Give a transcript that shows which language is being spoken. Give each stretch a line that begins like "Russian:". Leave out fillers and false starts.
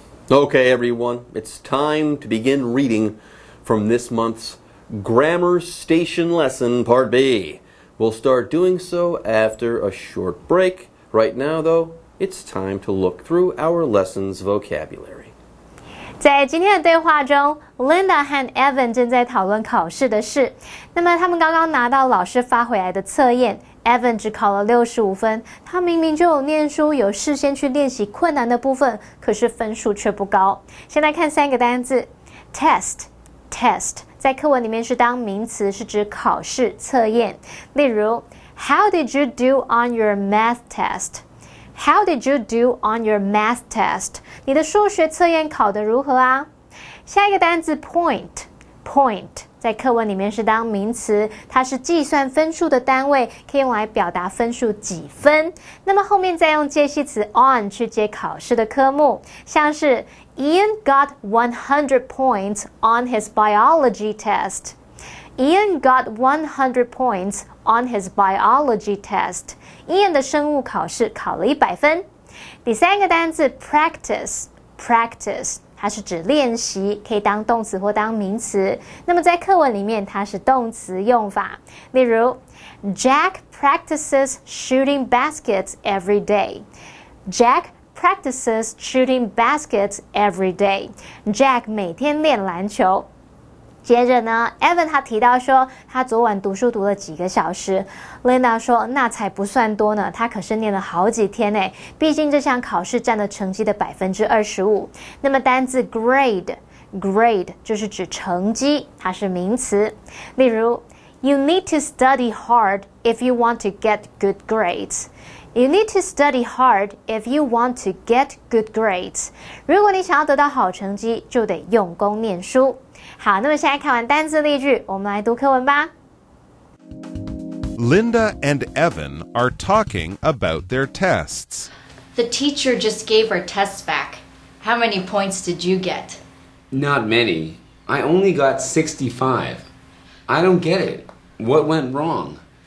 English: Okay, everyone, it's time to begin reading from this month's Grammar Station lesson, Part B. We'll start doing so after a short break. Right now, though, it's time to look through our lesson's vocabulary.
Chinese: 在今天的对话中 Linda 和 Evan 正在讨论考试的事。那么他们刚刚拿到老师发回来的测验， Evan 只考了65分，他明明就有念书，有事先去练习困难的部分，可是分数却不高。先来看3个单字 Test 在课文里面是当名词，是指考试测验。例如
English: How did you do on your math test?How did you do on your math test?
Chinese: 你的数学测验考得如何啊？下一个单字 point 在课文里面是当名词，它是计算分数的单位，可以用来表达分数几分。那么后面再用介系词 on 去接考试的科目，像是
English: Ian got 100 points on his biology test.Ian got 100 points on his biology test.
Chinese: Ian 的生物考试考了100分。第3个单字 practice 它是指练习，可以当动词或当名词。那么在课文里面它是动词用法。例如
English: Jack practices shooting baskets every day. Jack practices shooting baskets every day.
Chinese: Jack 每天练篮球。接着呢 Evan 他提到说他昨晚读书读了几个小时。 Linda 说那才不算多呢，他可是念了好几天耶，毕竟这项考试占了成绩的 25%。那么单字 grade 就是指成绩，它是名词。例如
English: You need to study hard if you want to get good grades. You need to study hard if you want to get good grades.
Chinese: 如果你想要得到好成绩，就得用功念书。好，那么现在看完单字例句，我们来读课文吧。
English: Linda and Evan are talking about their tests. The teacher just gave our tests back. How many points did you get? Not many. I only got 65. I don't get it. What went wrong?